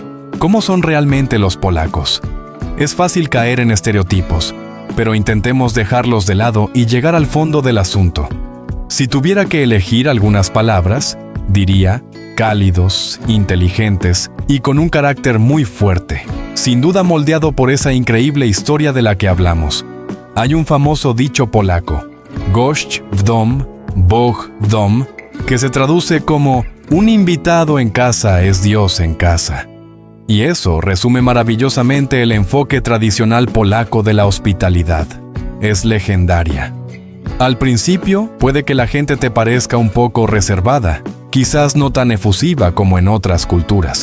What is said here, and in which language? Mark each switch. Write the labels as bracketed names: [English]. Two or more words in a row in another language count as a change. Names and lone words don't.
[Spanish] ¿Cómo son realmente los polacos? Es fácil caer en estereotipos, pero intentemos dejarlos de lado y llegar al fondo del asunto. Si tuviera que elegir algunas palabras, diría cálidos, inteligentes y con un carácter muy fuerte, sin duda moldeado por esa increíble historia de la que hablamos. Hay un famoso dicho polaco, [Polish] gość w dom, Bóg w dom, [Spanish] que se traduce como un invitado en casa es Dios en casa. Y eso resume maravillosamente el enfoque tradicional polaco de la hospitalidad. Es legendaria. Al principio, puede que la gente te parezca un poco reservada, quizás no tan efusiva como en otras culturas.